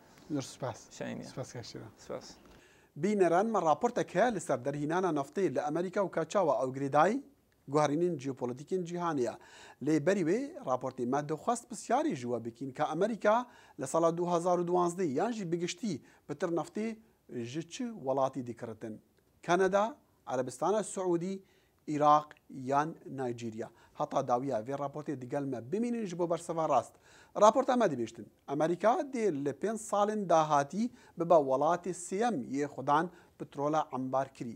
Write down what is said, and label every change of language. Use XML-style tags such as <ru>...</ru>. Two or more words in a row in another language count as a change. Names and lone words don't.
<ku>بینەران راپۆرتێکە لەسەر دەرهینانە نەفتەی لە ئەمریکا و کاچاوە ئەو گرێدای گوهرینین جیۆپۆلیتیکین جیهانیە لێ بەریوێ راپۆرتی مادەخواست پرسیاری ژوە بکین کە ئەمریکا لە ساڵا 2012 یانژی بگشتی بتر نەفتی ji çi welatî dikiritin Kanada, Erebistana Siûdî, Iraq yan Nîjerya. Heta dawiya vê raportê digel me bimînin ji bo berseva rast. Raporta me dibêjtin. Amerîka dê li 5 salên dahatî bibe welatê sêyem yê xudan petrola embar kirî.</ku>